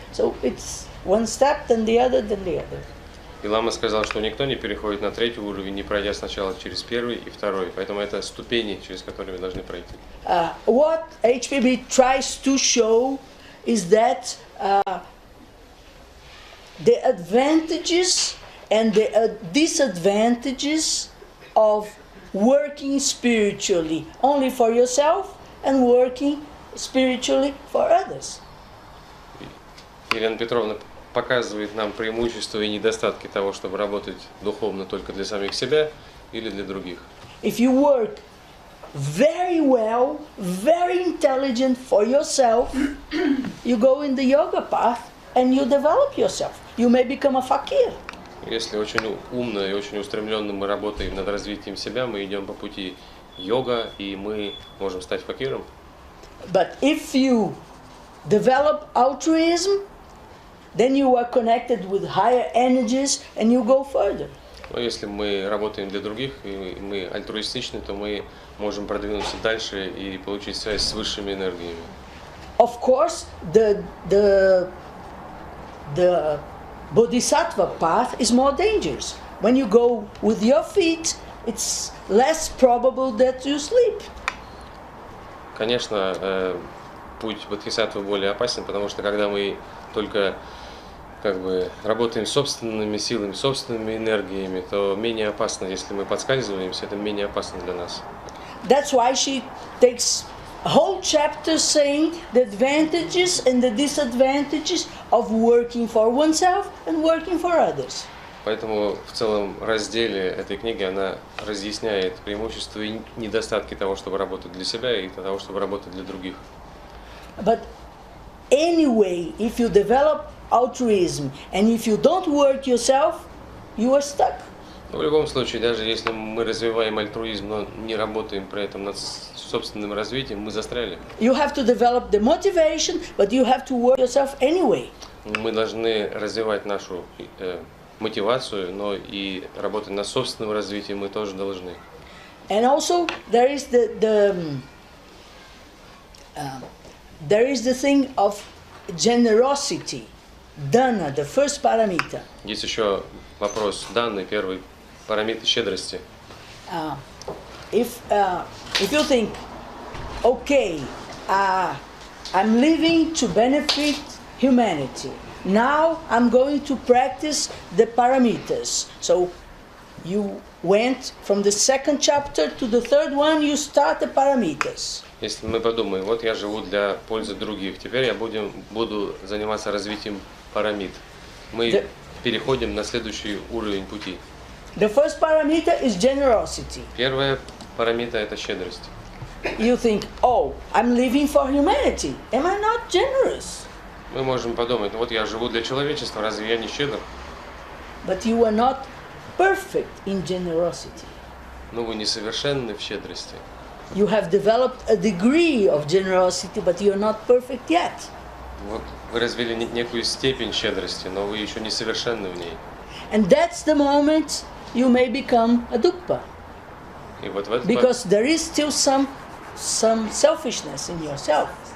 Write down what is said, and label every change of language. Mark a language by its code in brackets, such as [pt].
[en] So it's one step, then the other, then the other. [ru] И лама сказал, что никто не переходит на третий уровень, не пройдя сначала через первый и второй. Поэтому это ступени, через которые мы должны пройти. [en] What HPB tries to show is that the advantages and the disadvantages of working spiritually only for yourself and working spiritually for others. [ru] Елена Петровна показывает нам преимущества и недостатки того, чтобы работать духовно только для самих себя или для других. [en] If you work very well, very intelligent for yourself, you go in the yoga path and you develop yourself. You may become a fakir. [ru] Если очень умно и очень устремленно мы работаем над развитием себя, мы идем по пути йога, и мы можем стать факиром. [en] But if you develop altruism, then you are connected with higher energies and you go further. [ru] Но если мы работаем для других, и мы альтруистичны, то мы можем продвинуться дальше и получить связь с высшими энергиями. [en] Of course, the bodhisattva path is more dangerous. When you go with your feet, it's less probable that you sleep. [ru] Конечно, путь бодхисаттвы более опасен, потому что когда мы только работаем собственными силами, собственными энергиями, то менее опасно, если мы подскальзываемся, это менее опасно для нас. [en] That's why she takes a whole chapter saying the advantages and the disadvantages of working for oneself and working for others. [ru] Поэтому в целом разделе этой книги она разъясняет преимущества и недостатки того, чтобы работать для себя, и того, чтобы работать для других. [en] But anyway, if you develop altruism and if you don't work yourself, you are stuck. [ru] В любом случае, даже если мы развиваем альтруизм, но не работаем при этом над собственным развитием, мы застряли. [en] You have to develop the motivation, but you have to work yourself anyway. [ru] Мы должны развивать нашу мотивацию, но и работать над собственным развитием мы тоже должны. [en] And also there is the thing of generosity, dana, the first paramita. [ru] Есть еще вопрос данный, первый парамита щедрости. [en] If you think, okay, I'm living to benefit humanity. Now I'm going to practice the paramitas. So you went from the second chapter to the third one, you start the paramitas. [ru] Если мы подумаем, вот я живу для пользы других, теперь я буду заниматься развитием парамид. Мы переходим на следующий уровень пути. [en] The first paramita is generosity. [ru] Первая парамита – это щедрость. [en] You think, oh, I'm living for humanity. Am I not generous? [ru] Мы можем подумать, вот я живу для человечества, разве я не щедр? [en] But you are not perfect in generosity. [ru] Но вы несовершенны в щедрости. [en] You have developed a degree of generosity, but you are not perfect yet. [ru] Вот вы развили некую степень щедрости, но вы еще не совершенны в ней. [en] And that's the moment you may become a dukpa. [ru] И вот в этот [en] Because there is still some selfishness in yourself.